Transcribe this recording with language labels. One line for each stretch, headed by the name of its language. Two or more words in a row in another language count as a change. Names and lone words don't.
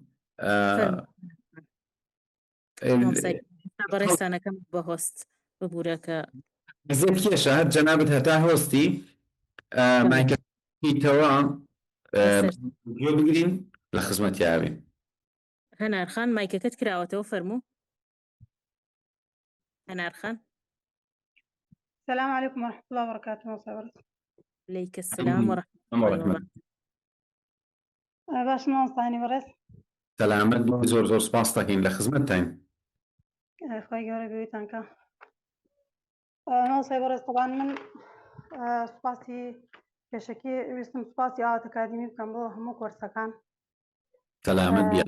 Central Kurdish: مامۆستای بەڕێستانەکەم بە هۆست ببورە کە زێت کێشە هەر جەنابەت هەتا هۆستی مایکەیتەوە گوێ بگرین لە خزمەتیاوین. هەنارخان مایکەکەت کراوەتەوە فەرموو. هەنارخان
Arabic: السلام عليكم ورحمة الله وبركاته. عليك السلام ورحمة الله وبركاته.
Central Kurdish: باش مامۆستانی بەڕێز سەلامەت بۆ زۆر زۆر سپاس دەکەین لە خزمەتتان. خۆی گەورە بێتان کە مامۆستای بەڕێز طبعاً من سوپاسی پێشەکی ویستم سوپاسی ئاوات ئەکادمی بکەم بۆ هەموو کۆرسەکان. سەلامەت بێ